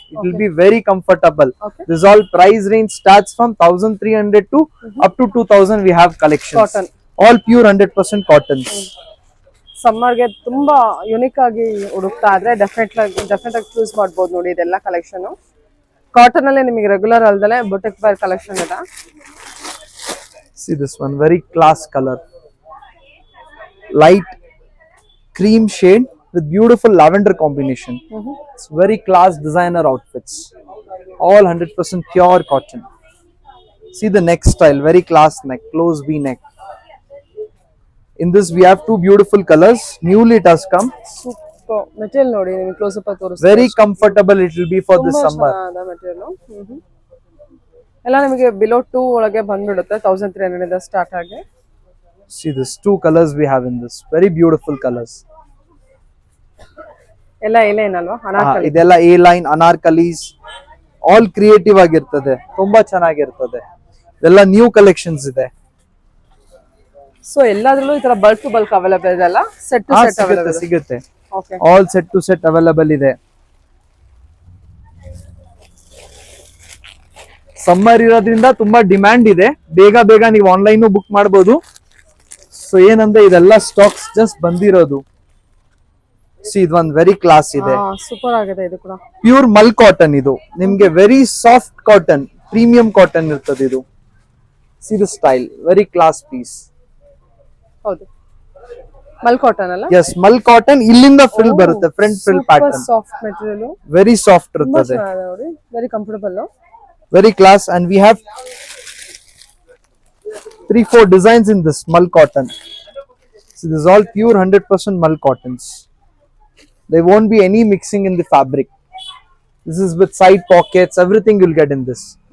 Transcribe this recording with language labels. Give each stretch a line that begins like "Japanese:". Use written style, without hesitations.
English: It will be very comfortable. Okay. This all price range starts from 1300 to up to 2000. We have collections. Cotton. All pure 100% cottons.
Kannada: ಸಮ್ಮರ್ಗೆ ತುಂಬಾ unique ಆಗಿ ಹುಡುಕ್ತಾ ಇದ್ರೆ definite ಆಗಿ choose ಮಾಡ್ಬೋದು ನೋಡಿ. ಇದೆಲ್ಲ collection cotton ಅಲ್ಲೇ ನಿಮಗೆ ರೆಗ್ಯುಲರ್ ಅಲ್ದಲೆ ಬೊಟೆಕ್ ವೇರ್ ಕಲೆಕ್ಷನ್ ಇದೆ.
English: See this one, very class color, light cream shade with beautiful lavender combination. It's very class designer outfits, all 100% pure cotton. See the neck style, very class neck, close V neck. In this we have 2 beautiful colors, newly it has come.
Kannada: Super material ನೋಡಿ, ನಿಮಗೆ close up ತೋರಿಸ್ತೀನಿ.
English: Very comfortable it will be for this summer.
Kannada: Material ಎಲ್ಲ ನಿಮಗೆ below 2 ಒಳಗೆ ಬಂದ್ಬಿಡುತ್ತೆ. 1300 ಇಂದ start ಆಗಿ.
English: See this 2 colors we have in this, very beautiful colors.
Kannada: ಎಲ್ಲ ಏನಲ್ವಾ? ಅನಾರ್ಕಲಿ. ಇದೆಲ್ಲ A line anarkalis, all creative ಆಗಿರ್ತದೆ, ತುಂಬಾ ಚೆನ್ನಾಗಿರ್ತದೆ. ಇದೆಲ್ಲ ನ್ಯೂ ಕಲೆಕ್ಷನ್ಸ್ ಇದೆ. ಸೊ ಎಲ್ಲಾದ್ರಲ್ಲೂ ಈ ತರ ಬಲ್ಕ್ ಟು ಬಲ್ಕ್ ಅವೈಲೇಬಲ್ ಇದೆ ಅಲ್ಲ?
English: set to set available
Kannada: ಸಿಗುತ್ತೆ. Okay, all set to set available ಇದೆ. ಸಮ್ಮರ್ ಇರೋದ್ರಿಂದ ತುಂಬಾ ಡಿಮ್ಯಾಂಡ್ ಇದೆ, ಬೇಗ ನೀವು ಆನ್ಲೈನ್ ಬುಕ್ ಮಾಡಬಹುದು. ಸೊ ಏನಂದ್ರೆ ಇದೆಲ್ಲ ಸ್ಟಾಕ್ಸ್ ಜಸ್ಟ್ ಬಂದಿರೋದು. ಇದು ಒಂದು ವೆರಿ ಕ್ಲಾಸ್ ಇದೆ, ಸೂಪರ್ ಆಗಿದೆ. ಇದು ಕೂಡ
English: Pure mull cotton.
Kannada: ಇದು ನಿಮ್ಗೆ
English: very soft cotton, premium cotton
Kannada: ಇರ್ತದೆ ಇದು.
English: See the style, very class piece.
Kannada: ಹೌದು, ಮಲ್ ಕಾಟನ್ ಅಲ್ಲ?
English: Yes, mull cotton.
Kannada: ಇಲ್ಲಿಂದ ಫ್ರಿಲ್ ಬರುತ್ತೆ, front frill pattern.
English: soft material,
Kannada: very soft ಇರ್ತದೆ, ನೋಡಿ,
English: Very comfortable, very class. And we have 3-4 designs in this mull cotton. So this is all pure 100% mull cottons. There won't be any mixing in the fabric. This is with side pockets, everything you'll get in this.